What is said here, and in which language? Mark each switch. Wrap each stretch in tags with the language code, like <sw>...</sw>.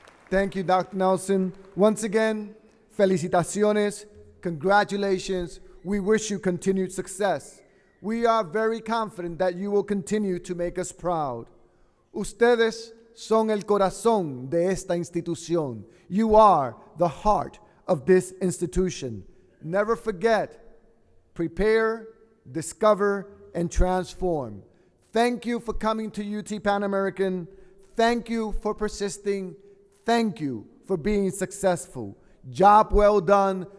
<en>Thank you, Dr. Nelsen. Once again, felicitaciones, congratulations. We wish you continued success. We are very confident that you will continue to make us proud.</en> <es>Ustedes son el corazón de esta institución.</es> <en>You are the heart of this institution. Never forget, prepare, discover, and transform. Thank you for coming to UT Pan American. Thank you for persisting. Thank you for being successful. Job well done.</en>